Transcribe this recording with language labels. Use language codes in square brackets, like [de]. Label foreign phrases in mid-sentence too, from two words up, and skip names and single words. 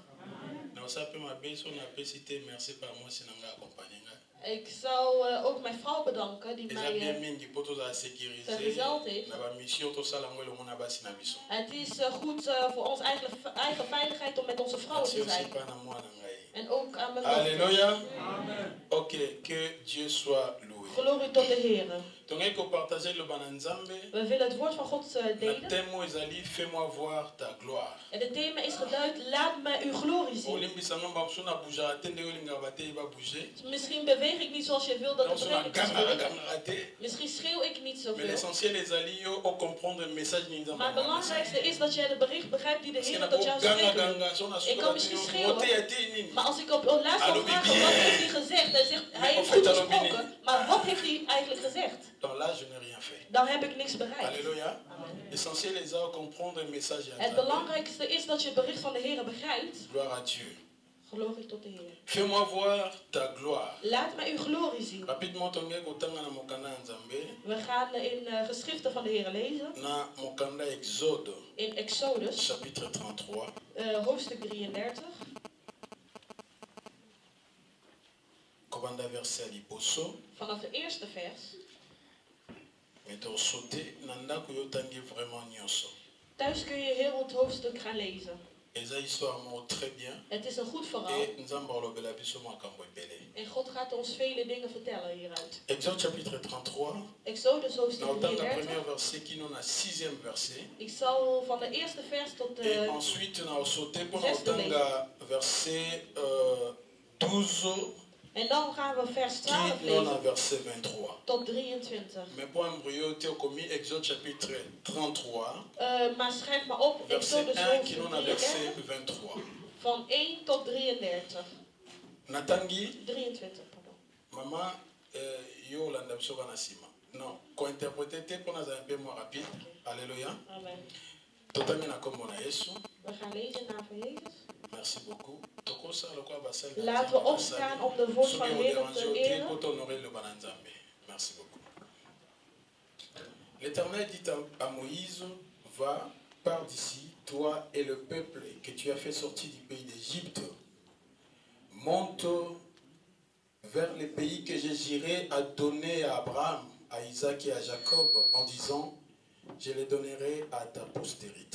[nl] Ik zou ook mijn vrouw bedanken die mij vergezeld heeft. Het is goed voor onze eigen veiligheid om met onze vrouwen te zijn. En ook aan mijn vrouw. [fr] Alléluia. Ok, que Dieu soit loué. [nl] Glorie tot de Heer. We willen het woord van God delen. [fr] Fais-moi voir ta gloire. [nl] En het thema is geduid, laat mij uw glorie zien. Misschien beweeg ik niet zoals je wil dat de prediking beweegt. Misschien schreeuw ik niet zoveel. Maar het belangrijkste is dat jij het bericht begrijpt die de Heer tot jou spreekt. Ik kan misschien schreeuwen. Maar als ik op luister vragen, wat heeft hij gezegd? Hij heeft goed gesproken. Maar wat heeft hij eigenlijk gezegd? Dan heb ik niks bereikt. [fr] Alléluia. L'essentiel est de comprendre le message. [nl] Het belangrijkste is dat je het bericht van de Heer begrijpt. [fr] Gloire à Dieu. [nl] Glorie tot de Heer. [fr] Fais-moi voir ta gloire. [nl] Laat mij uw glorie zien. [fr] Rapidement, [nl] we gaan in geschriften van de Heer lezen. [ln] Na mokanda Exode. [nl] In Exodus. [fr] Chapitre 33. [nl] Hoofdstuk 33. [ln] Kobanda verset liboso. [nl] Vanaf de eerste vers. Thuis kun je heel het hoofdstuk gaan lezen. Het is een goed verhaal. En God gaat ons vele dingen vertellen hieruit. [fr] Exode chapitre 33. [nl] Exodus hoofdstuk 33. Ik zal van de eerste vers tot de zesde lezen. [fr] Verset 12. [nl] En dan gaan we vers 12 lezen tot 23. [fr] Exode chapitre 33. [nl] Maar schrijf maar op, Exodus hoofdstuk 33. Van 1 tot 33. [ln] Natangi. [fr] 23, pardon. [ln] Mama, yo landa bisoka na sima. [fr] Non, ko interpréter te pour un peu moins rapide. Alléluia. Amen. [ln] Totangi na kombo na Yesu. [nl] We gaan lezen naar van Jezus. [fr] Merci beaucoup. [nl] Laten we opstaan om de woord van de Heer te eren. [fr] Merci beaucoup. L'Éternel dit à Moïse, va, pars d'ici, toi et le peuple que tu as fait sortir du pays d'Égypte. Monte vers les pays que je j'irai à donner à Abraham, à Isaac et à Jacob, en disant, je les donnerai à ta postérité.